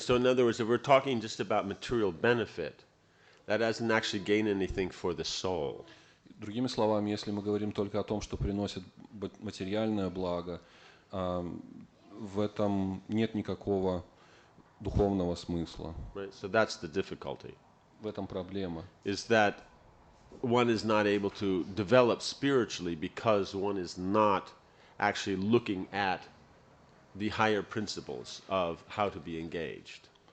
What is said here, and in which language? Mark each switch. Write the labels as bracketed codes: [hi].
[en] So in other words, if we're talking just about material benefit, that doesn't actually gain anything for the soul. [ru] Другими словами, если мы говорим только о том, что приносит материальное благо, в этом нет никакого духовного смысла. [en] Right? So that's the difficulty. [ru] В этом проблема. [en] Is that one is not able to develop spiritually because one is not actually looking at the higher principles of how to be engaged.